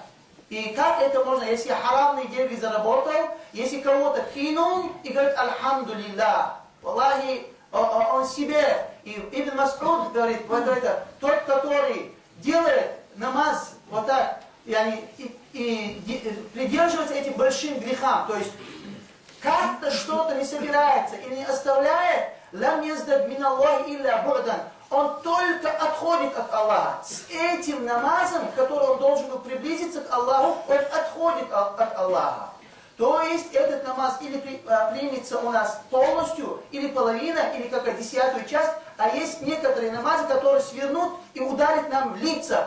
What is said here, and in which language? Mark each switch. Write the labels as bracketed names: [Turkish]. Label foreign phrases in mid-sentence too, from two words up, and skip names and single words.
[Russian] И как это можно, если я харамные деньги заработал, если кого-то кинул и говорит [Arabic] «الحمد لله», [Russian] Аллахи, он себе. И Ибн Мас'уд говорит, вот это, тот, который делает намаз вот так, и придерживается этим большим грехам, то есть как-то что-то не собирается или не оставляет, [Arabic] «لم يزدد من الله إلا بعدا», [Russian] он только отходит от Аллаха. С этим намазом, который он должен был приблизиться к Аллаху, он отходит от Аллаха. То есть этот намаз или примется у нас полностью, или половина, или как 10-ю часть, а есть некоторые намазы, которые свернут и ударят нам в лица.